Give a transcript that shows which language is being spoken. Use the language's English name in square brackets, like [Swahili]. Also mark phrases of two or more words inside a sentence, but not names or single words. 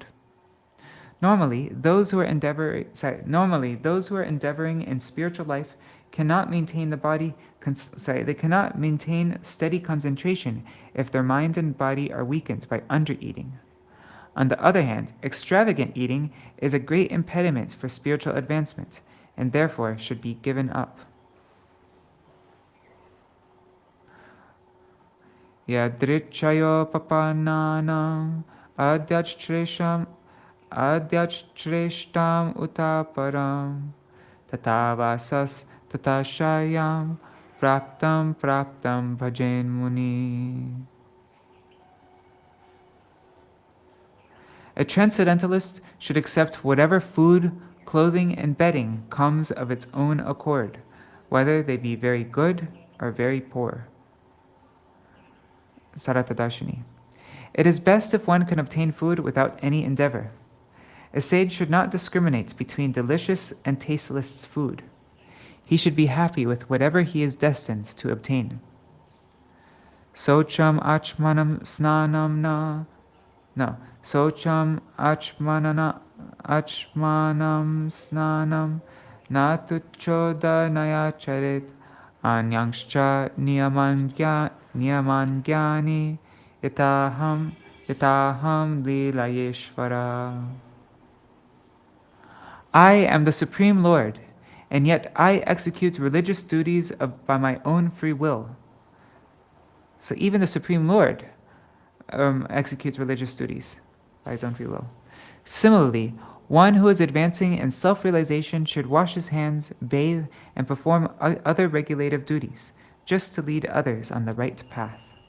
[English] Normally, those who are endeavoring in spiritual life cannot maintain the body. They cannot maintain steady concentration if their mind and body are weakened by undereating. On the other hand, extravagant eating is a great impediment for spiritual advancement, and therefore should be given up. [Sanskrit] Yadrichayo papananam adhyachreshtam utaparam tatavasas tatashayam praptam bhajen muni. [English] A transcendentalist should accept whatever food, clothing, and bedding comes of its own accord, whether they be very good or very poor. Sārārtha-darśinī. It is best if one can obtain food without any endeavor. A sage should not discriminate between delicious and tasteless food. He should be happy with whatever he is destined to obtain. [Sanskrit] Socham achmanam snanam na. [English] No. [Sanskrit] Socham achmanam snanam na tuchoda naya charit anyangscha niyaman gyani yataham lilayeshvara. [English] I am the Supreme Lord, and yet I execute religious duties by my own free will. So even the Supreme Lord executes religious duties by his own free will. Similarly, one who is advancing in self-realization should wash his hands, bathe, and perform other regulative duties, just to lead others on the right path.